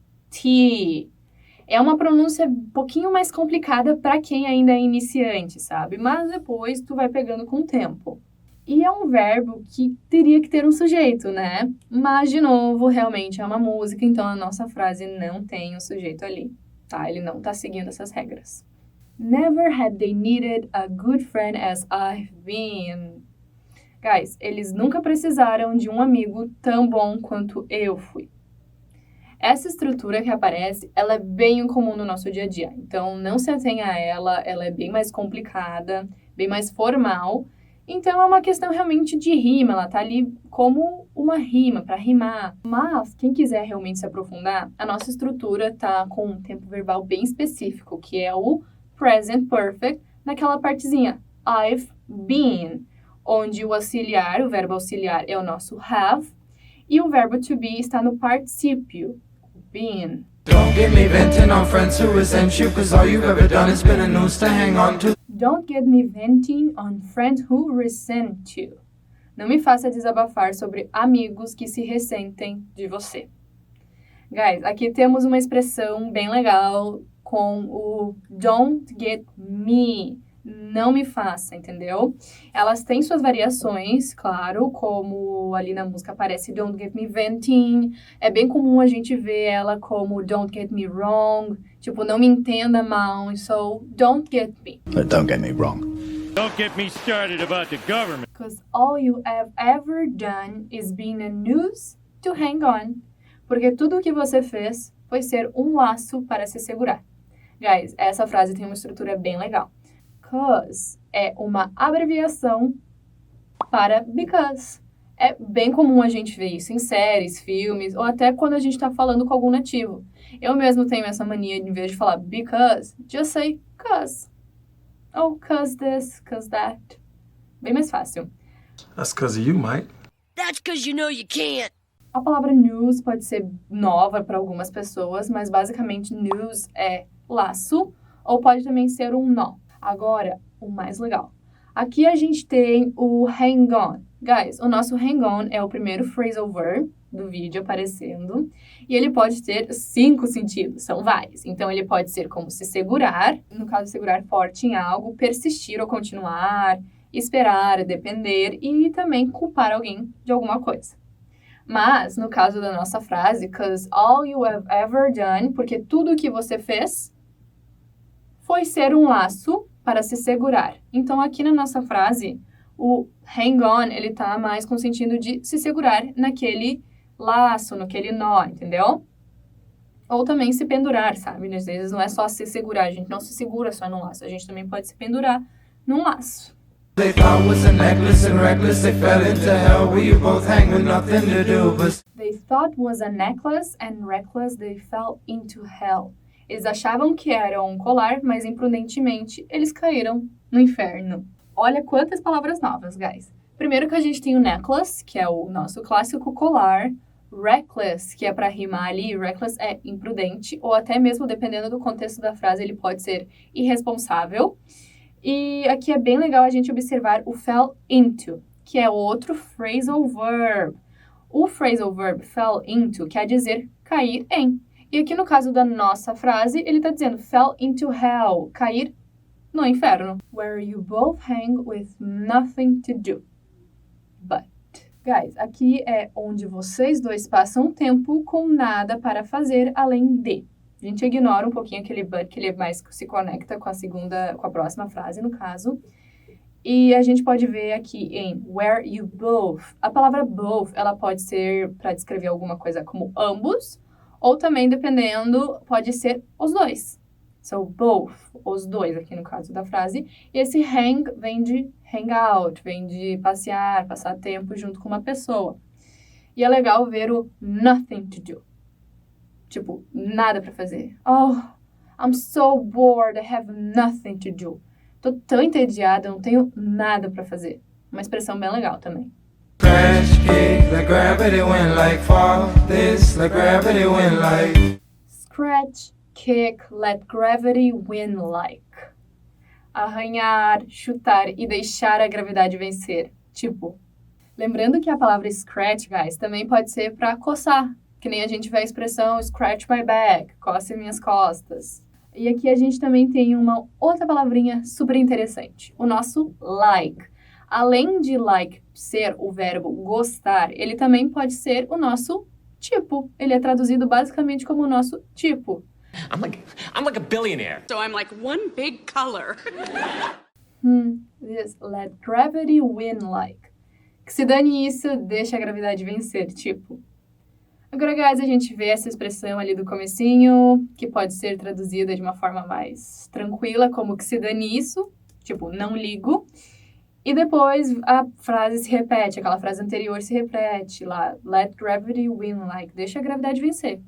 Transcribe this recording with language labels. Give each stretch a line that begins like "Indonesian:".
Portuguese: T-H-O-U-G-H-T. É uma pronúncia um pouquinho mais complicada para quem ainda é iniciante, sabe? Mas depois tu vai pegando com o tempo. E é um verbo que teria que ter um sujeito, né? Mas, de novo, realmente é uma música, então a nossa frase não tem um sujeito ali, tá? Ele não tá seguindo essas regras.
English: Never had they needed a good friend as I've been.
Portuguese: Guys, eles nunca precisaram de um amigo tão bom quanto eu fui. Essa estrutura que aparece, ela é bem incomum no nosso dia a dia. Então, não se atenha a ela é bem mais complicada, bem mais formal. Então, é uma questão realmente de rima, ela tá ali como uma rima, para rimar. Mas, quem quiser realmente se aprofundar, a nossa estrutura tá com um tempo verbal bem específico, que é o present perfect, naquela partezinha,
English: I've been,
Portuguese: onde o auxiliar, o verbo auxiliar é o nosso have, e o verbo to be está no particípio, been.
English: Don't get me venting on friends who resent you, cause all you've ever done is been a noose to hang on to. Don't get me venting on friends who resent you.
Portuguese: Não me faça desabafar sobre amigos que se ressentem de você. Guys, aqui temos uma expressão bem legal com o
English: don't get me.
Portuguese: Não me faça, entendeu? Elas têm suas variações, claro, como ali na música aparece
English: Don't Get Me Venting.
Portuguese: É bem comum a gente ver ela como
English: Don't Get Me Wrong.
Portuguese: Tipo, não me entenda mal.
English: So, don't get me. But don't get me wrong. Don't get me started about the government. Because all you have ever done is being a noose to hang on.
Portuguese: Porque tudo o que você fez foi ser um laço para se segurar. Guys, essa frase tem uma estrutura bem legal. Cause é uma abreviação para because. É bem comum a gente ver isso em séries, filmes, ou até quando a gente está falando com algum nativo. Eu mesmo tenho essa mania de, em vez de falar because,
English: just say cause. Ou cause this, cause that.
Portuguese: Bem mais fácil.
English: That's because of you, Mike. That's because you know you can't.
Portuguese: A palavra news pode ser nova para algumas pessoas, mas basicamente news é laço, ou pode também ser um nó. Agora, o mais legal. Aqui a gente tem o hang on. Guys, o nosso hang on é o primeiro phrasal verb do vídeo aparecendo. E ele pode ter 5 sentidos, são vários. Então, ele pode ser como se segurar, no caso, segurar forte em algo, persistir ou continuar, esperar, depender e também culpar alguém de alguma coisa. Mas, no caso da nossa frase,
English: cause all you have ever done,
Portuguese: porque tudo o que você fez foi ser um laço para se segurar. Então, aqui na nossa frase, o hang on, ele tá mais com o sentido de se segurar naquele laço, naquele nó, entendeu? Ou também se pendurar, sabe? Às vezes não é só se segurar, a gente não se segura só num laço, a gente também pode se pendurar num laço.
English: They thought was a necklace and reckless, they fell into hell. We both hang with nothing to do but... They thought was a necklace and reckless, they fell into hell.
Portuguese: Eles achavam que era um colar, mas imprudentemente eles caíram no inferno. Olha quantas palavras novas, guys. Primeiro que a gente tem o necklace, que é o nosso clássico colar. Reckless, que é para rimar ali. Reckless é imprudente, ou até mesmo, dependendo do contexto da frase, ele pode ser irresponsável. E aqui é bem legal a gente observar o fell into, que é outro phrasal verb. O phrasal verb fell into quer dizer cair em. E aqui no caso da nossa frase, ele está dizendo
English: fell into hell,
Portuguese: cair no inferno.
English: Where you both hang with nothing to do. But.
Portuguese: Guys, aqui é onde vocês dois passam um tempo com nada para fazer além de. A gente ignora um pouquinho aquele but, que ele mais se conecta com a próxima frase, no caso. E a gente pode ver aqui em
English: where you both.
Portuguese: A palavra both, ela pode ser para descrever alguma coisa como ambos, ou também, dependendo, pode ser os dois. So, both, os dois, aqui no caso da frase. E esse hang vem de hang out, vem de passear, passar tempo junto com uma pessoa. E é legal ver o
English: nothing to do.
Portuguese: Tipo, nada pra fazer.
English: Oh, I'm so bored, I have nothing to do.
Portuguese: Tô tão entediada, não tenho nada pra fazer. Uma expressão bem legal também.
English: Crash, kick, let gravity win like fall. This, let gravity win like. Scratch, kick, let gravity win like.
Portuguese: Arranhar, chutar e deixar a gravidade vencer. Tipo, lembrando que a palavra scratch, guys, também pode ser pra coçar. Que nem a gente vê a expressão
English: scratch my back,
Portuguese: coce minhas costas. E aqui a gente também tem uma outra palavrinha super interessante, o nosso like. Além de like ser o verbo gostar, ele também pode ser o nosso tipo. Ele é traduzido basicamente como o nosso tipo.
English: I'm like a billionaire. So I'm like one big color. This let gravity win like.
Portuguese: Que se dane isso, deixa a gravidade vencer, tipo. Agora, guys, a gente vê essa expressão ali do comecinho, que pode ser traduzida de uma forma mais tranquila, como que se dane isso, tipo, não ligo. E depois a frase se repete, aquela frase anterior se repete lá,
English: let gravity win like,
Portuguese: deixa a gravidade vencer.